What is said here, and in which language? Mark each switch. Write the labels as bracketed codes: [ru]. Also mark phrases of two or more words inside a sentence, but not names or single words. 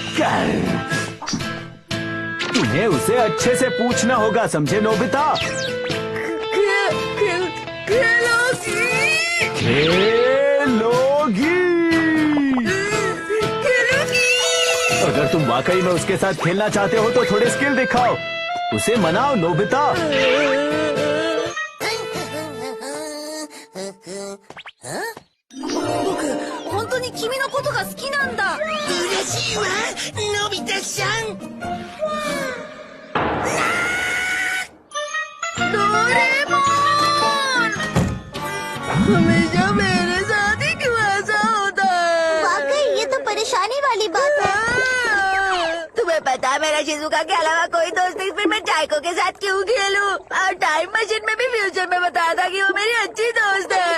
[hi] तुम्हें उसे अच्छे से पूछना होगा, समझे नोबिता? खेलोगी। अगर तुम वाकई में उसके साथ खेलना चाहते हो तो थोड़े स्किल दिखाओ। उसे मनाओ नोबिता। [ja] 本当に君のことが好きなんだ。嬉しいわ、のび太ちゃん。ドレモン! [hi] हमेशा मेरे साथ ही क्यों ऐसा होता है? वाकई ये तो परेशानी वाली बात है। तुम्हें पता है मेरा शिजुका के अलावा कोई दोस्त नहीं, फिर मैं जायको के साथ क्यों खेलूं? और [en] time machine [hi] में भी फ्यूचर में बताया था कि वो मेरी अच्छी दोस्त है।